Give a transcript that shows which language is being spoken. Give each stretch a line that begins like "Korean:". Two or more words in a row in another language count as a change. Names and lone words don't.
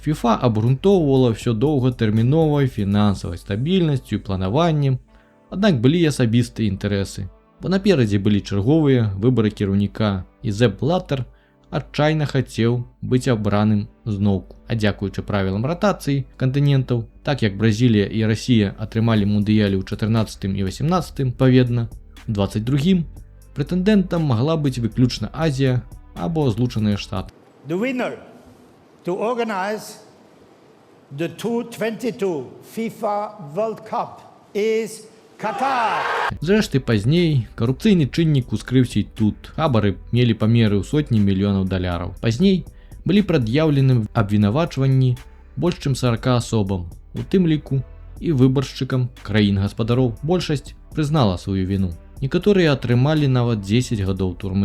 Belarusian: FIFA абгрунтоўвала ўсё доўгатэрміновай фінансавай стабільнасцю і планаваннем, аднак былі асабістыя інтарэсы, бо наперадзе былі чарговыя выбары кіраўніка, і Сэп Блаттэр адчайна хацеў быць абраным зноўку. А дзякуючы правілам ратацыі кантынентаў, так як Бразілія і Расія атрымалі мундыялі ў 14 і 18, адпаведна, у 22-м прэтэндэнтам магла быць выключна Азія або Злучаныя Штаты.
English: The winner to organize the 2022 FIFA World Cup is Qatar.
Belarusian: Зрэшты, пазней карупцыйны чыннік ускрыўся і тут. Хабары мелі памеры ў сотні мільёнаў даляраў. Пазней былі прад'яўлены абвінавачванні больш чым 40 асобам, у тым ліку і выбаршчыкам краін-гаспадароў. Большасць прызнала сваю віну. Некаторыя атрымалі нават 10 гадоў турмы.